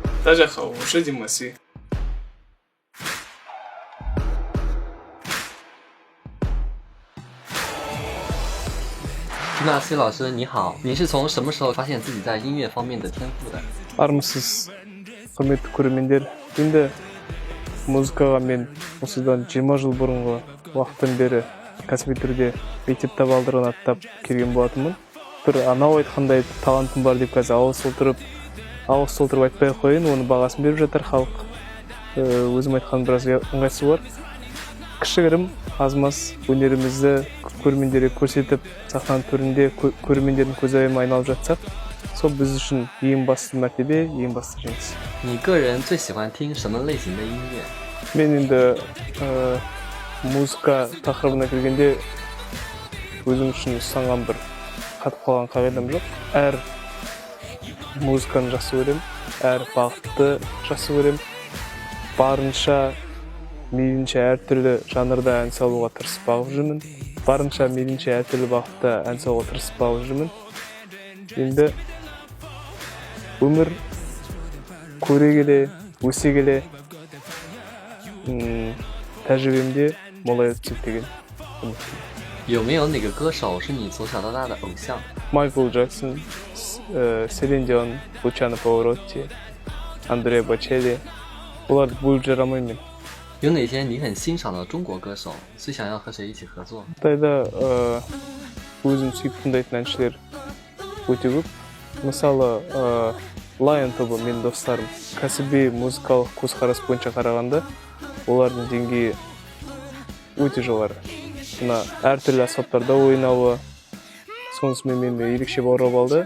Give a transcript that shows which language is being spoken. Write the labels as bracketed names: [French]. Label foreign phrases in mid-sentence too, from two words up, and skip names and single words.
[Chinese] 大家好，我是金马西。金马西老师你好，你是从什么时候发现自己在音乐方面的天赋的？ [Kazakh] Армысыз, құрметті көрермендер. Енді музыкаға мен осыдан 20 жыл бұрынғы уақыттан бері кәсіби түрде мектеп табалдырығын аттап келген болатынмын. Бір анау айтқандай талантым бар деп қазір ауыз толтырып айтпай қояйын, оны бағасын беріп жатыр халық. Өзім айтқан біраз ыңғайсыз бар. Кішігірім аз-маз өнерімізді көрермендерге көрсетіп, сахнаның төрінде көрермендердің көзайымы айналып жатсақ, сол біз үшін ең басты мәртебе, ең басты жеңіс. [Chinese] 你个人最喜欢听什么类型的音乐？ [Kazakh] Мен енді музыка тақырыбына келгенде өзім үшін ұстанған бір қатып қалған қағидам жоқ. Әр музыканы жақсы көремін, әр бағытты жақсы көремін. Барынша мейлінше әртүрлі жанрда ән салуға тырысып бағып жүрмін. Барынша мейлінше әртүрлі бағытта ән салуға тырысып бағып жүрмін. Енді өмір көре келе, өсе келе тәжірибемде молая түседі деген үміттемін. [Chinese] 有没有哪个歌手是你从小到大的偶像？ [Kazakh] Майкл Джексон, Селин Дион, Лучано Паваротти, Андреа Бочелли. Оларды бөліп жарамаймын мен. [Chinese] 有哪些你很欣赏的中国歌手，最想要和谁一起合作？ [Kazakh] Қытайда өзім сүйіп тыңдайтын әншілер өте көп. Мысалы, Lion тобы менің достарым. Кәсіби музыкалық көзқарас бойынша қарағанда, олардың деңгейі өте жоғары. Мына әртүрлі аспаптарда ойнауы, сонысымен мені ерекше баурап алды.